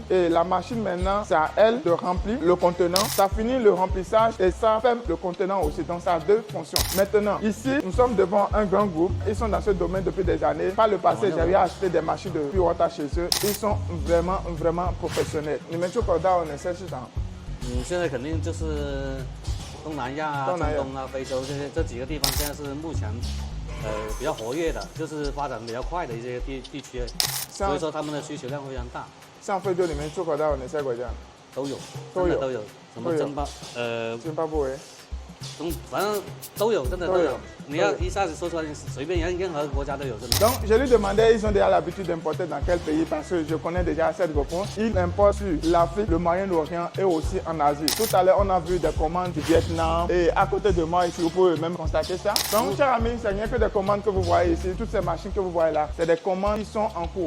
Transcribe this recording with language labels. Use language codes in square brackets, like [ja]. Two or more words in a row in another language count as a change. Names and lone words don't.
[fr] Et la machine, maintenant, c'est à elle de remplir le contenant. Ça finit le remplissage et ça ferme le contenant aussi. Donc, ça a deux fonctions. Maintenant, ici, nous sommes devant un grand groupe. Ils sont dans ce domaine depuis des années. Par le passé, j'avais acheté des machines de [en] pure water [fr] chez eux. Ils sont vraiment professionnels. [zh] 你们出口到哪些市场？现在肯定就是东南亚啊、中东啊、非洲这几个地方，现在是目前比较活跃的，就是发展比较快的一些地区，所以说他们的需求量会非常大。像非洲里面出口到哪些国家？都有，什么津巴布韦。反正都有，真的都有。你要一下子说出来，随便任何国家都有，真的。 [fr] Donc je lui demandais, ils ont déjà l'habitude d'importer dans quel pays parce que je connais déjà cette réponse. Ils importent sur l'Afrique, le Moyen-Orient et aussi en Asie. Tout à l'heure, on a vu des commandes du Vietnam et à côté de moi ici, vous pouvez même constater ça. Donc, chers amis, ce n'est que des commandes que vous voyez ici. Toutes ces machines que vous voyez là, c'est des commandes qui sont en cours.